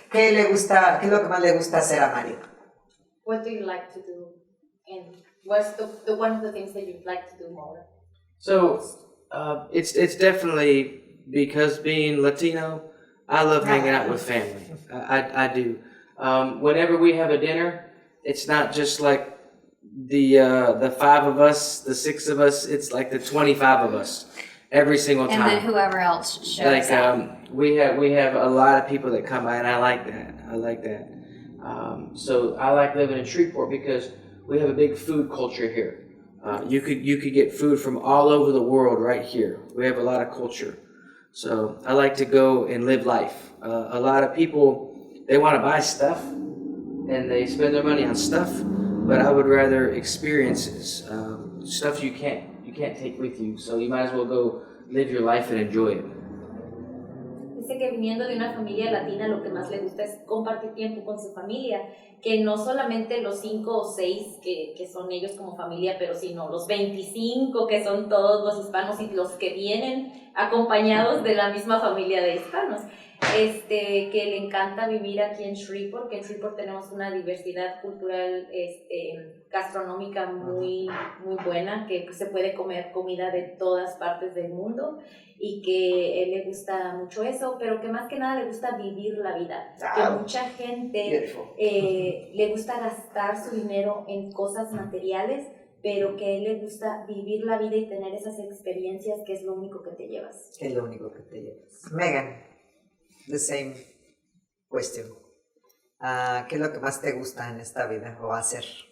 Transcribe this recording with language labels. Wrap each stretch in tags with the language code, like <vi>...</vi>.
<es>¿Qué es lo que más le gusta hacer a Mario?</es> <en>What do you like to do? And what's the one of the things that you'd like to do more? So it's definitely, because being Latino, I love hanging out with family. I do. Whenever we have a dinner, it's not just like the 5 of us, the 6 of us. It's like the 25 of us every single time. And then whoever else shows up. We have a lot of people that come by, and I like that. So I like living in Shreveport because we have a big food culture here. You could get food from all over the world right here. We have a lot of culture. So I like to go and live life. A lot of people, they want to buy stuff and they spend their money on stuff, but I would rather experiences, stuff you can't take with you. So you might as well go live your life and enjoy it.</en> <es>Dice que viniendo de una familia latina, lo que más le gusta es compartir tiempo con su familia, que no solamente los 5 o 6 que son ellos como familia, pero sino los 25 que son todos los hispanos y los que vienen acompañados de la misma familia de hispanos. Que le encanta vivir aquí en Shreveport, que en Shreveport tenemos una diversidad cultural gastronómica muy, muy buena, que se puede comer comida de todas partes del mundo, y que él le gusta mucho eso, pero que más que nada le gusta vivir la vida. Que mucha gente le gusta gastar su dinero en cosas materiales, pero que a él le gusta vivir la vida y tener esas experiencias, que es lo único que te llevas. Es lo único que te llevas.</es> <en>Megan, the same question.</en> <es>¿Qué es lo que más te gusta en esta vida o hacer?</es>